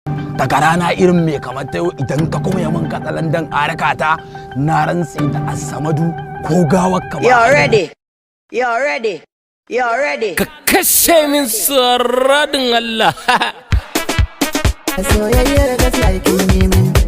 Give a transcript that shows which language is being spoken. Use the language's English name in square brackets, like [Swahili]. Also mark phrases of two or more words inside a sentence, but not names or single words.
[Hausa] Daga rana irin mai kamar ta yau idan ka kuma yi min katsalandan a harka ta, na rantse da Assamadu ko gawar ka ba. [English] You're ready. You're ready. You're ready. [Hausa] Ka kashe min tsoron Allah. Soyayyar gaskiya kin yi min.